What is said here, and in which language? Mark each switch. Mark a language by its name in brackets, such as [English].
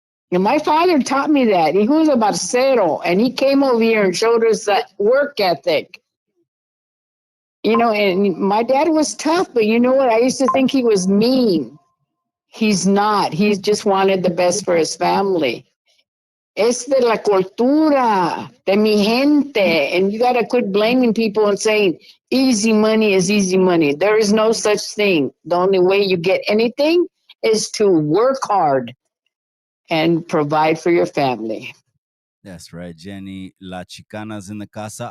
[English] And my father taught me that. He was about zero, and he came over here and showed us that work ethic. You know, and my dad was tough, but you know what? I used to think he was mean. He's not. He just wanted the best for his family. [Spanish] Es de la cultura, de mi gente. [English] And you got to quit blaming people and saying easy money is easy money. There is no such thing. The only way you get anything is to work hard and provide for your family. That's right, Jenny. La Chicana's in the casa.